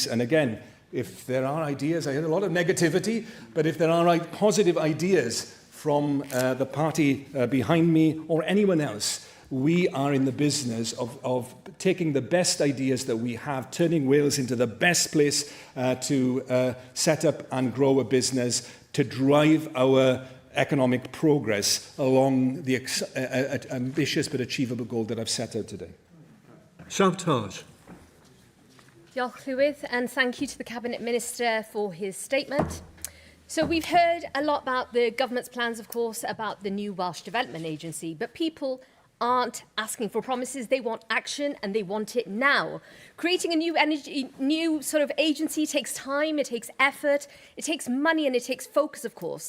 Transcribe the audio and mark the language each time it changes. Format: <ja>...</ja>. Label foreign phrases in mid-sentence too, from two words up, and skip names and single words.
<en>And again, if there are ideas, I heard a lot of negativity, but if there are positive ideas from the party behind me or anyone else, we are in the business of taking the best ideas that we have, turning Wales into the best place to set up and grow a business, to drive our economic progress along the ambitious but achievable goal that I've set out today. Shabtaj.</en> <cy>Diolch Llywydd,</cy> <en>and thank you to the Cabinet Minister for his statement. So we've heard a lot about the government's plans, of course, about the new Welsh Development Agency, but people aren't asking for promises. They want action, and they want it now. Creating a new sort of agency takes time, it takes effort, it takes money, and it takes focus, of course.</en>